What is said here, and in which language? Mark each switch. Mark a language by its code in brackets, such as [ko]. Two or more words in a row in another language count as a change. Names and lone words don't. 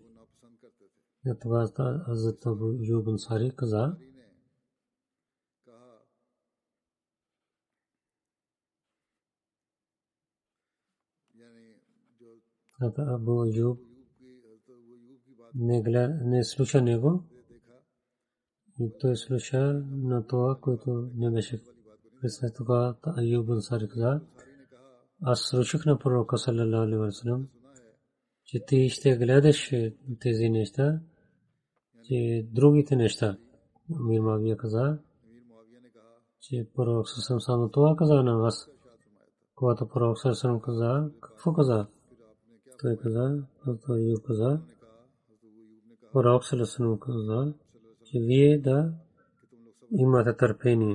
[bg] Това Хазрат Абу Аюб Ансари каза, Абу Аюб не слуша него и той слуша на това, което не беше. След това Аюб Ансари каза, аз слушах на пророка [ar] صلى الله عليه وسلم, [bg] че ти ще гледаш тези неща, че другите неща. Мир Мавия каза, че пророк саллаллаху само това каза на вас. Когато пророк саллаллаху каза, какво каза? Той каза, Аюб каза, пророк саллаллаху каза, че вие да имате търпение.